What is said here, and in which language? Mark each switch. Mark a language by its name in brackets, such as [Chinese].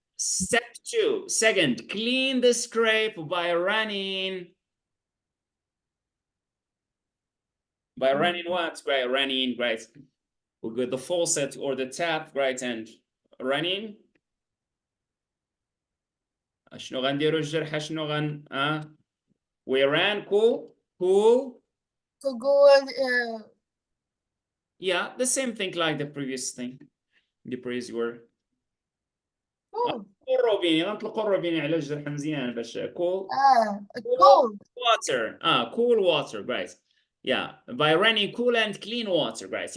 [English] Step 2. Second, clean the scrape by running. By running what? Right, running, right. We got the faucet or the tap, right, and running. [Arabic] شنو غنديرو الجرح شنو [English] we ran cool. To go Yeah, the same thing like the previous thing, the previous word. [Arabic] قربيني غنطلقوا قربيني على الجرح مزيان باش cool. [English] cold water. Cool water, guys. Yeah, by running cool and clean water, guys.